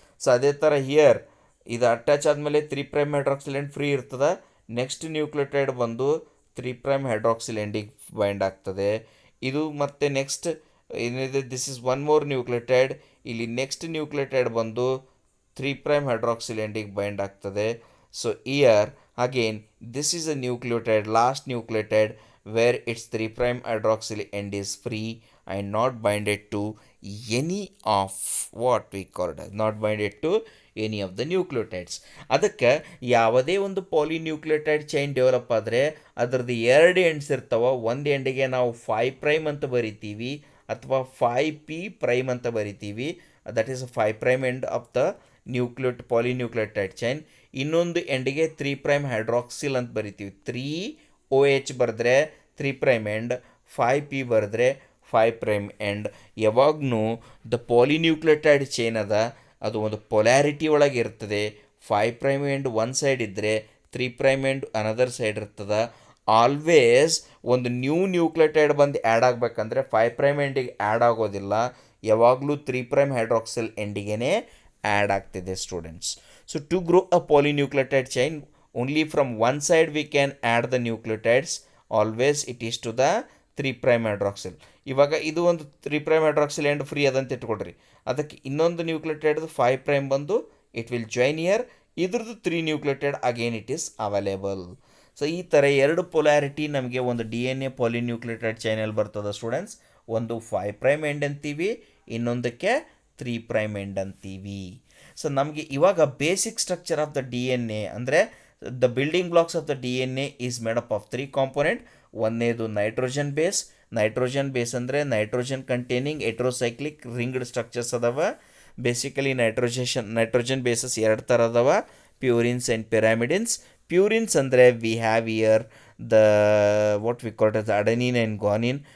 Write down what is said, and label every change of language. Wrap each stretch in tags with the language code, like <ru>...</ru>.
<kn>So ಅದೇ ಥರ here ಇದು ಅಟ್ಯಾಚ್ ಆದಮೇಲೆ 3' ಹೈಡ್ರಾಕ್ಸಿಲ್ ಎಂಡ್ ಫ್ರೀ ಇರ್ತದೆ. ನೆಕ್ಸ್ಟ್ ನ್ಯೂಕ್ಲಿಯೋಟೈಡ್ ಬಂದು 3' ಹೈಡ್ರಾಕ್ಸಿಲ್ ಎಂಡಿಗೆ ಬೈಂಡ್ ಆಗ್ತದೆ. ಇದು ಮತ್ತು ನೆಕ್ಸ್ಟ್ ಏನಿದೆ,</kn> <en>This is one more nucleotide.</en> <kn>ಇಲ್ಲಿ ನೆಕ್ಸ್ಟ್ ನ್ಯೂಕ್ಲಿಯೋಟೈಡ್ ಬಂದು 3' ಹೈಡ್ರಾಕ್ಸಿಲ್ ಎಂಡಿಗೆ ಬೈಂಡ್ ಆಗ್ತದೆ.</kn> <en>So here again this is a nucleotide, last nucleotide where its 3' hydroxyl end is free and not binded to any of what we call it, not binded to any of the nucleotides.</en> <kn>ಅದಕ್ಕೆ ಯಾವುದೇ ಒಂದು ಪಾಲಿನ್ಯೂಕ್ಲಿಯೋಟೈಡ್ chain develop ಆದರೆ ಅದರದ್ದು ಎರಡು ends ಇರ್ತಾವೆ. ಒಂದು ಎಂಡಿಗೆ ನಾವು 5' ಅಂತ ಬರಿತೀವಿ ಅಥವಾ 5p' ಅಂತ ಬರಿತೀವಿ.</kn> <en>That is 5' end of the polynucleotide chain.</en> <kn>ಇನ್ನೊಂದು ಎಂಡಿಗೆ 3' ಹೈಡ್ರಾಕ್ಸಿಲ್ ಅಂತ ಬರಿತೀವಿ. 3OH ಬರೆದ್ರೆ 3' ಎಂಡ್, 5p ಬರೆದ್ರೆ 5' ಎಂಡ್. ಯಾವಾಗೂ ದ ಪಾಲಿನ್ಯೂಕ್ಲಿಯೋಟೈಡ್ ಚೈನ್ ಅದ ಅದು ಒಂದು ಪೊಲ್ಯಾರಿಟಿ ಒಳಗೆ ಇರ್ತದೆ. 5' ಎಂಡ್ ಒನ್ ಸೈಡ್ ಇದ್ದರೆ 3' ಎಂಡ್ ಅನದರ್ ಸೈಡ್ ಇರ್ತದೆ. ಆಲ್ವೇಸ್ ಒಂದು ನ್ಯೂಕ್ಲಿಯೋಟೈಡ್ ಬಂದು ಆ್ಯಡ್ ಆಗಬೇಕಂದ್ರೆ 5' ಎಂಡಿಗೆ ಆ್ಯಡ್ ಆಗೋದಿಲ್ಲ, ಯಾವಾಗಲೂ 3' ಹೈಡ್ರಾಕ್ಸಿಲ್ ಎಂಡಿಗೆ ಆ್ಯಡ್ ಆಗ್ತಿದೆ students.</kn> <en>So to grow a polynucleotide chain only from one side we can add the nucleotides. Always it is to the 3' hydroxyl.</en> <kn>ಇವಾಗ ಇದು ಒಂದು 3' hydroxyl ಎಂಡ್ ಫ್ರೀ ಅದಂತ ಇಟ್ಕೊಳ್ರಿ. ಅದಕ್ಕೆ ಇನ್ನೊಂದು ನ್ಯೂಕ್ಲಿಯೋಟೈಡ್ದು 5' ಬಂದು</kn> <en>It will join here.</en> <kn>ಇದ್ರದ್ದು 3 nucleotide</kn> <en>Again it is available.</en> <kn>So ಈ ಥರ ಎರಡು ಪೊಲ್ಯಾರಿಟಿ ನಮಗೆ ಒಂದು DNA ಪಾಲಿನ್ಯೂಕ್ಲಿಯೋಟೈಡ್ ಚೈನಲ್ಲಿ ಬರ್ತದೆ ಸ್ಟೂಡೆಂಟ್ಸ್. ಒಂದು 5' ಎಂಡ್ ಅಂತೀವಿ, ಇನ್ನೊಂದಕ್ಕೆ 3' ಎಂಡ್ ಅಂತೀವಿ. ಸೊ ನಮಗೆ ಇವಾಗ</kn> <en>Basic structure of the DNA ಅಂದರೆ the building blocks of the DNA is made up of 3 component.</en> <kn>ಒಂದನೇದು ನೈಟ್ರೋಜನ್ ಬೇಸ್. ನೈಟ್ರೋಜನ್ ಬೇಸ್ ಅಂದರೆ ನೈಟ್ರೋಜನ್ ಕಂಟೈನಿಂಗ್ ಹೆಟ್ರೋಸೈಕ್ಲಿಕ್ ರಿಂಗ್ಡ್ ಸ್ಟ್ರಕ್ಚರ್ಸ್ ಅದಾವ. ಬೇಸಿಕಲಿ ನೈಟ್ರೋಜನ್ ಬೇಸಸ್ ಎರಡು ಥರ ಅದಾವ, ಪ್ಯೂರಿನ್ಸ್ ಆ್ಯಂಡ್ ಪಿರಾಮಿಡಿನ್ಸ್.</kn> <en>Purines ಅಂದರೆ we have here the what we call as adenine and guanine.</en>